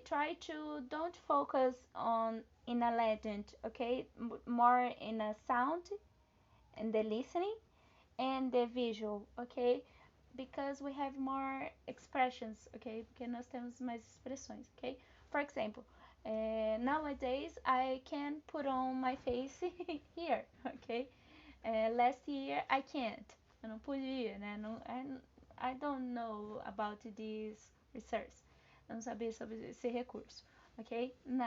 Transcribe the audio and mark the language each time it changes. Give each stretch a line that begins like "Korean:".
English: Try to don't focus on in a legend, okay? More in a sound and the listening and the visual, okay? Because we have more expressions, okay?
Portuguese: Porque nós temos mais expressões, okay?
English: For example, nowadays I can put on my face here, okay? Last year I can't.
Portuguese: Eu não podia, né? Não,
English: I don't know about this research.
Portuguese: Eu não sabia sobre esse recurso, ok?